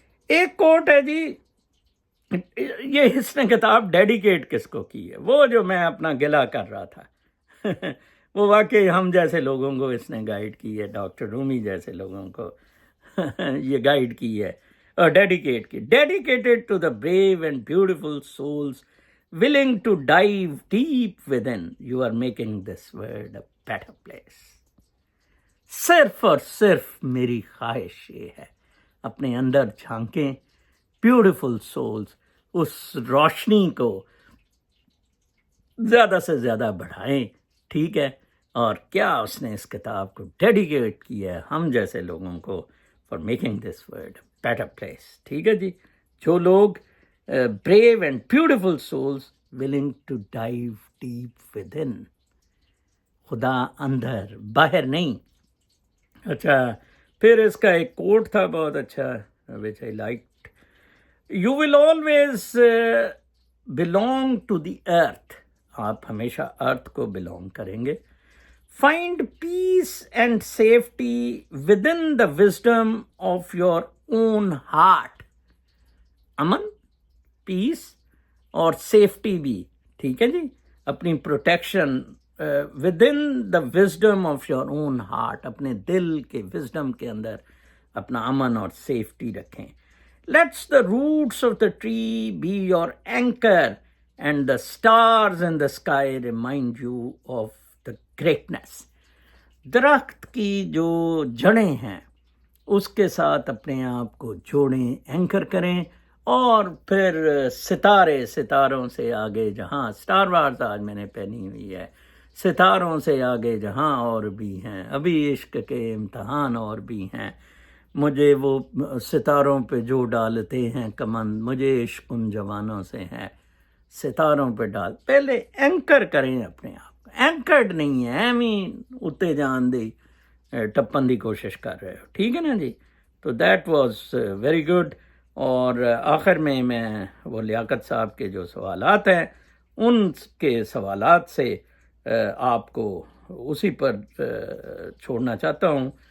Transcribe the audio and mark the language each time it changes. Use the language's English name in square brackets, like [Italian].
[Urdu] ایک کوٹ ہے جی، یہ اس نے کتاب ڈیڈیکیٹ کس کو کی ہے، وہ جو میں اپنا گلہ کر رہا تھا وہ واقعی ہم جیسے لوگوں کو اس نے گائیڈ کی ہے، ڈاکٹر رومی جیسے لوگوں کو یہ گائیڈ کی ہے اور ڈیڈیکیٹ کی. [English] Dedicated to the brave and beautiful souls willing to dive deep within, you are making this world a better place. [Urdu] صرف اور صرف میری خواہش یہ ہے، اپنے اندر جھانکیں، بیوٹیفل سولز، اس روشنی کو زیادہ سے زیادہ بڑھائیں. ٹھیک ہے، اور کیا اس نے اس کتاب کو ڈیڈیکیٹ کیا ہے ہم جیسے لوگوں کو، [English] For making this world a better place. [Urdu] ٹھیک ہے جی، جو لوگ [English] brave and beautiful souls willing to dive deep within. [Urdu] خدا اندر، باہر نہیں. اچھا، پھر اس کا ایک کوٹ تھا بہت اچھا [English] which I liked. You will always belong to the earth. [Urdu] آپ ہمیشہ ارتھ کو belong کریں گے. [English] Find peace and safety within the wisdom of your own heart. [Urdu] امن، پیس اور سیفٹی بھی، ٹھیک ہے جی، اپنی protection [English] with in the wisdom of your own heart, [Urdu] اپنے دل کے وزڈم کے اندر اپنا امن اور سیفٹی رکھیں. [English] Let's the roots of the tree be your anchor and the stars in the sky remind you of the greatness. [Urdu] درخت کی جو جڑیں ہیں اس کے ساتھ اپنے آپ کو جوڑیں، اینکر کریں. اور پھر ستاروں سے آگے جہاں، اسٹار وارز آج میں نے پہنی ہوئی ہے، ستاروں سے آگے جہاں اور بھی ہیں، ابھی عشق کے امتحان اور بھی ہیں. مجھے وہ ستاروں پہ جو ڈالتے ہیں کمند، مجھے عشق ان جوانوں سے ہے، ستاروں پہ ڈال. پہلے اینکر کریں اپنے آپ کو. اینکرڈ نہیں ہے، [Punjabi] اتے جان دی ٹپن دی کوشش کر رہے ہو. [Urdu] ٹھیک ہے نا جی، تو [English] That was very good. [Urdu] اور آخر میں وہ لیاقت صاحب کے جو سوالات ہیں ان کے سوالات سے آپ کو اسی پر چھوڑنا چاہتا ہوں.